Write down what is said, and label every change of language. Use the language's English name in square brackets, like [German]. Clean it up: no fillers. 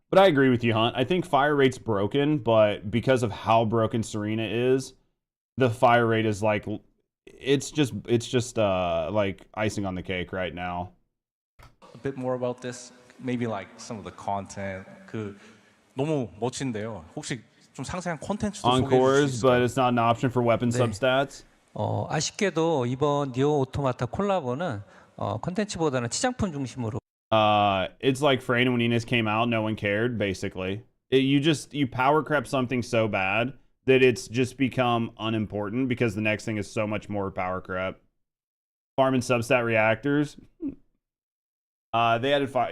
[English] But I agree with you, Hunt. I think fire rate's broken, but because of how broken Serena is, the fire rate is like, it's just like icing on the cake right now. A bit more about this, maybe like some of the content. [Korean] 너무 멋진데요. 혹시 좀 상세한 콘텐츠도 소개해 주실 수 [English] Encores, but it's not an option for weapon substats. [Korean] 아쉽게도 이번 니오 오토마타 콜라보는 컨텐츠보다는 치장품 중심으로 [English] It's like Freyna when Inez came out, no one cared, basically. You power crept something so bad that it's just become unimportant because the next thing is so much more power crept. Farm and substat reactors. They added fire.